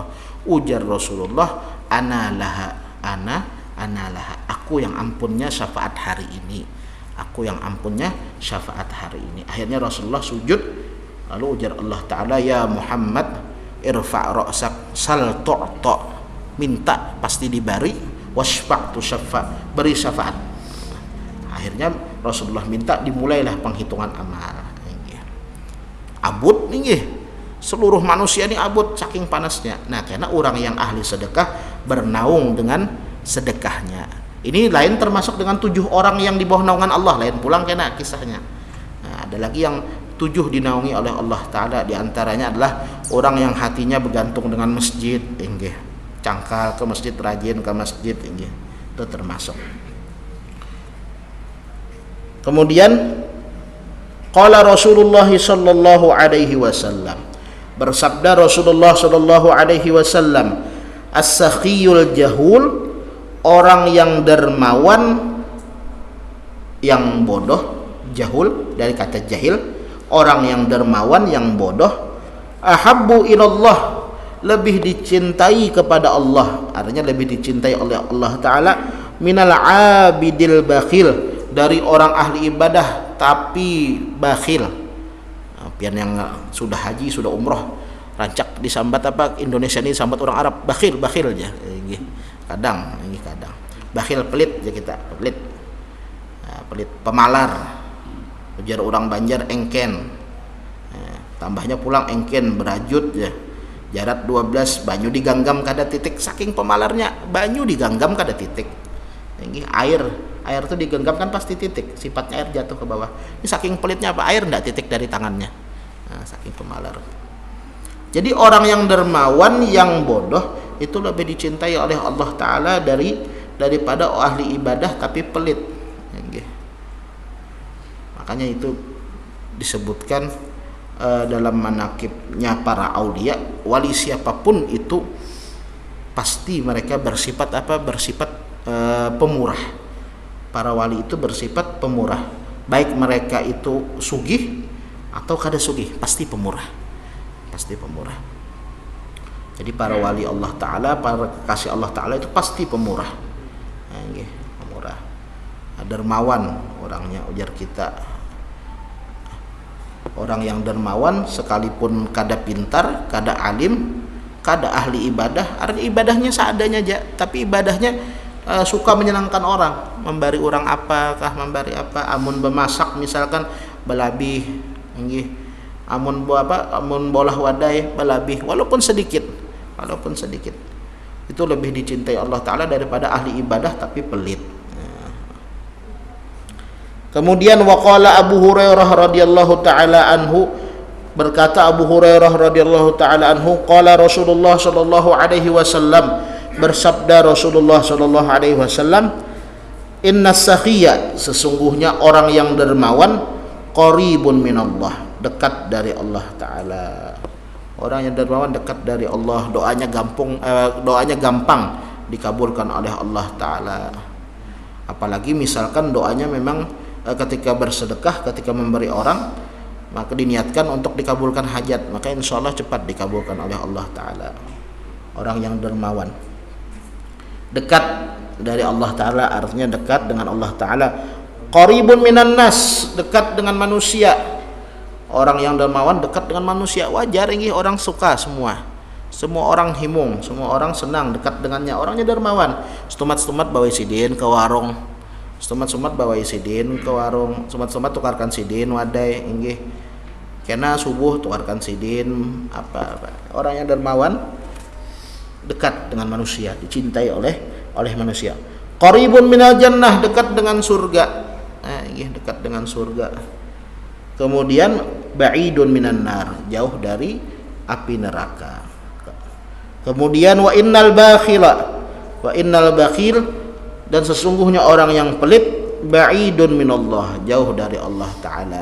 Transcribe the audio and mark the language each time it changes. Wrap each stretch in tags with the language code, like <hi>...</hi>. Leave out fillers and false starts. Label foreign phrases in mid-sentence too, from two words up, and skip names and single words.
<bjn>Ujar Rasulullah,</bjn> <ar>ana laha,</ar> <bjn>aku yang ampunnya syafaat hari ini, aku yang ampunnya syafaat hari ini.</bjn> <id>Akhirnya Rasulullah sujud, lalu ujar Allah Ta'ala,</id> <ar>ya Muhammad irfa' ra'sak sal tu'ta,</ar> <id>minta pasti diberi,</id> <ar>wasfa' tu syafa',</ar> <id>beri syafaat. Akhirnya Rasulullah minta, dimulailah penghitungan amal. Abud nih, seluruh manusia ini abud saking panasnya. Nah, karena orang yang ahli sedekah bernaung dengan sedekahnya. Ini lain termasuk dengan 7 orang yang di bawah naungan Allah, lain pulang kena kisahnya. Nah, ada lagi yang 7 dinaungi oleh Allah Ta'ala, di antaranya adalah orang yang hatinya bergantung dengan masjid, cangkal ke masjid, rajin ke masjid, itu termasuk. Kemudian qala Rasulullah</id> <ar>sallallahu alaihi wasallam,</ar> <id>bersabda Rasulullah</id> <ar>sallallahu alaihi wasallam,</ar> <id>as-sakhiyul jahul, orang yang dermawan yang bodoh, jahul dari kata jahil, orang yang dermawan yang bodoh,</id> <ar>ahabbu ilallah,</ar> <id>lebih dicintai kepada Allah, artinya lebih dicintai oleh Allah Ta'ala,</id> <ar>minal abidil bakhil,</ar> <id>dari orang ahli ibadah tapi bakhil.</id> <bjn>Pian yang sudah haji, sudah umroh, rancak disambat apa Indonesia ini sambat orang Arab, bakhil aja.</bjn> <id>Kadang bakhil, pelit aja kita, pelit. Nah, pelit, pemalar.</id> <bjn>Ujar orang Banjar engken. Tambahnya pulang engken, berajut ya. jarak 12 banyu diganggam kada titik, saking pemalarnya banyu diganggam kada titik.</bjn> <id>Ini air tuh digenggam kan pasti titik, sifatnya air jatuh ke bawah. Ini saking pelitnya apa, air ndak titik dari tangannya. Nah, saking pemalar. Jadi orang yang dermawan, yang bodoh itu lebih dicintai oleh Allah Ta'ala daripada ahli ibadah tapi pelit. Makanya itu disebutkan dalam manakibnya para aulia, wali siapapun itu pasti mereka bersifat pemurah. Para wali itu bersifat pemurah, baik mereka itu sugih atau kada sugih, pasti pemurah. Jadi para wali Allah Ta'ala, para kekasih Allah Ta'ala itu pasti pemurah. Pemurah, dermawan orangnya, ujar kita. Orang yang dermawan sekalipun kada pintar, kada alim, kada ahli ibadah, artinya ibadahnya seadanya aja, tapi ibadahnya suka menyenangkan orang, memberi orang apakah, memberi apa, amun bemasak misalkan belabih, amun bolah wadai belabih, walaupun sedikit, itu lebih dicintai Allah Ta'ala daripada ahli ibadah tapi pelit. Kemudian waqala Abu Hurairah</id> <ar>radhiyallahu taala anhu,</ar> <id>berkata Abu Hurairah</id> <ar>radhiyallahu taala anhu,</ar> <id>qala Rasulullah</id> <ar>sallallahu alaihi wasallam,</ar> <id>bersabda Rasulullah</id> <ar>sallallahu alaihi wasallam, innas sakhiyya,</ar> <id>sesungguhnya orang yang dermawan,</id> <ar>qaribun minallah,</ar> <id>dekat dari Allah Ta'ala. Orang yang dermawan dekat dari Allah, doanya gampang dikabulkan oleh Allah Ta'ala. Apalagi misalkan doanya memang ketika bersedekah, ketika memberi orang, maka diniatkan untuk dikabulkan hajat, maka</id> <ar>insya Allah</ar> <id>cepat dikabulkan oleh Allah Ta'ala. Orang yang dermawan dekat dari Allah Ta'ala, artinya dekat dengan Allah Ta'ala.</id> <ar>Qaribun minan nas,</ar> <id>dekat dengan manusia. Orang yang dermawan dekat dengan manusia, wajar ini orang suka semua orang himung, semua orang senang dekat dengannya. Orangnya dermawan,</id> <bjn>stumat bawa sidin ke warung, stumat bawa sidin ke warung, stumat tukarkan sidin wadai inggih, kena subuh tukarkan sidin apa.</bjn> <id>Orang yang dermawan dekat dengan manusia, dicintai oleh manusia.</id> <ar>Qaribun minal jannah,</ar> <id>dekat dengan surga. Dekat dengan surga. Kemudian</id> <ar>ba'idun minan nar,</ar> <id>jauh dari api neraka. Kemudian</id> <ar>wa innal bakhil,</ar> <id>dan sesungguhnya orang yang pelit,</id> <ar>ba'idun minallah,</ar> <id>jauh dari Allah Ta'ala.</id>